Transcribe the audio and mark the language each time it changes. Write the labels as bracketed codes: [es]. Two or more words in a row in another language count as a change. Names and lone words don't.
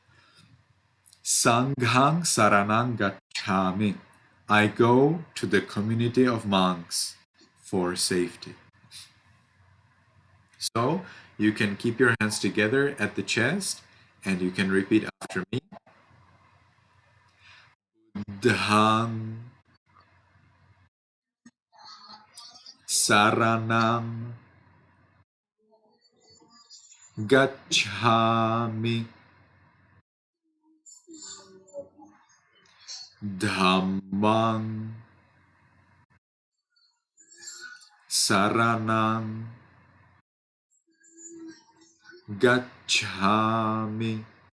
[pi] Sanghang Saranang Gacchami. [en] I go to the community of monks for safety. So you can keep your hands together at the chest and you can repeat after me. [pi] Dhang Saranam Gacchami. Dhammang Saranam Gacchami.